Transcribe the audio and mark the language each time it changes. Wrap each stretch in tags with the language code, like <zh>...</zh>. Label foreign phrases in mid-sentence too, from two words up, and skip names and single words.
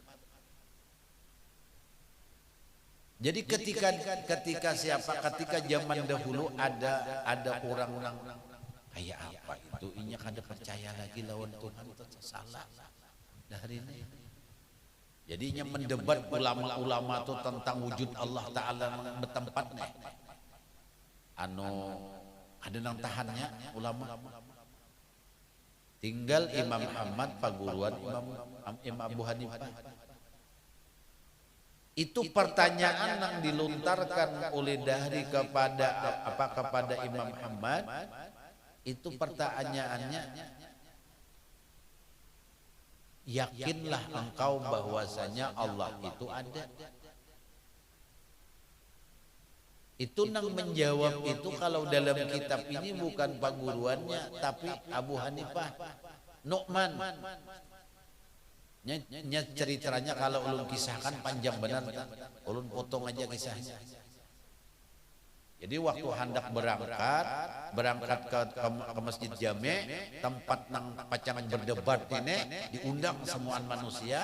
<bjn>Jadi ketika zaman dahulu ada orang-orang kayak apa itu inya kada percaya lagi lawan Tuhan, salah dari ini. Jadi inya mendebat ulama-ulama itu tentang wujud Allah Ta'ala bertempat nih. Anu ada nang tahannya ulama. tinggal Imam Ahmad paguruan Imam Abu Hanifah. Itu pertanyaan yang dilontarkan oleh Dahri kepada Imam Ahmad. Itu pertanyaannya, yakinlah engkau bahwasanya Allah itu ada. Itu nang menjawab itu kalau dalam kitab ini bukan paguruannya tapi Abu Hanifah, Nu'man. Ceritanya kalau ulun kisahkan panjang benar, ulun potong aja kisahnya. Jadi waktu hendak berangkat ke Masjid Jami', tempat nang pacangan berdebat ini, diundang semua manusia.</bjn>